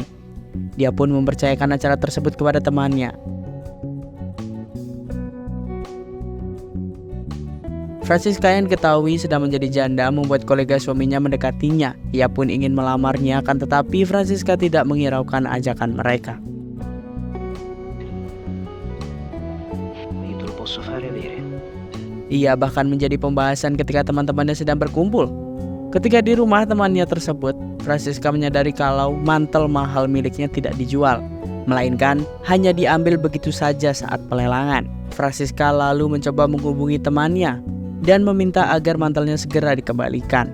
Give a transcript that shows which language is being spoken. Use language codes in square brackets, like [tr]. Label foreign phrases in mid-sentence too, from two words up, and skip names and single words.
[id] Dia pun mempercayakan acara tersebut kepada temannya. Francisca yang diketahui sedang menjadi janda membuat kolega suaminya mendekatinya. Ia pun ingin melamarnya, akan tetapi Francisca tidak menghiraukan ajakan mereka. [it] Io te lo posso fare avere. [id] Ia bahkan menjadi pembahasan ketika teman-temannya sedang berkumpul. Ketika di rumah temannya tersebut, Francisca menyadari kalau mantel mahal miliknya tidak dijual, melainkan hanya diambil begitu saja saat pelelangan. Francisca lalu mencoba menghubungi temannya dan meminta agar mantelnya segera dikembalikan.